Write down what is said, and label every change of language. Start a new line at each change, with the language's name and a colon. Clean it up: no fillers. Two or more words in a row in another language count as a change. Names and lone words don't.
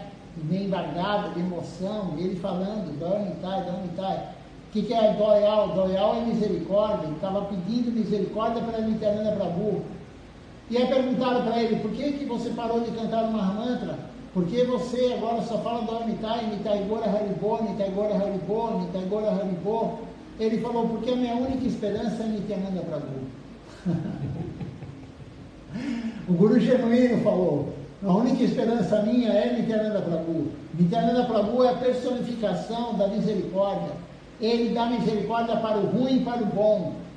Portuguese: Meio embargada de emoção. Ele falando,
Bangla: Daya Nitai, Daya Nitai.
Portuguese: O que é Doyal? Doyal é misericórdia. Ele estava pedindo misericórdia para Nityananda Prabhu. E aí perguntaram para ele, por que você parou de cantar o Mahamantra? Porque você agora só fala do Nitai,
Bangla: Nitai Gora Haribô, Nitai Gora Haribô, Nitai Gora Haribô.
Portuguese: Ele falou, porque a minha única esperança é Nityananda Prabhu. O Guru Genuíno falou, a única esperança minha é Nityananda Prabhu. Nityananda Prabhu é a personificação da misericórdia. Ele dá misericórdia para o ruim e para o bom.